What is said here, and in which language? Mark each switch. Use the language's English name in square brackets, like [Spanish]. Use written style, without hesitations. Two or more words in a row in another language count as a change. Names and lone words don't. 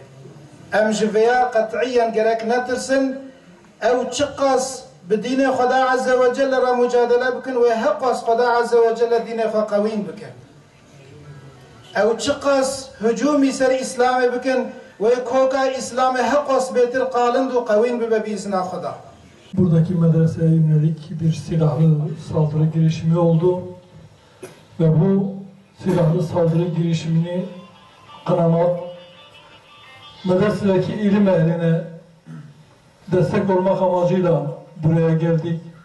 [Kurdish] Em ji vêya qet'iyen gerek netirsin, ew çi qas bi dînê Xwedâ [Arabic] عز وجل [Kurdish] re mücadele bikin wê heqas Xwedâ [Arabic] عز وجل [Kurdish] dînê xwe qewîn bikin. Ew çi qas hücûmî ser İslamê bikin wê koka İslamê heqas bêtir qalind û qewîn bibe bi izna Xwedâ. [Turkish] Buradaki medreseye yönelik bir silahlı saldırı girişimi oldu ve bu silahlı saldırı girişimini kınamak, medresedeki ilim ehline destek olmak amacıyla buraya geldik.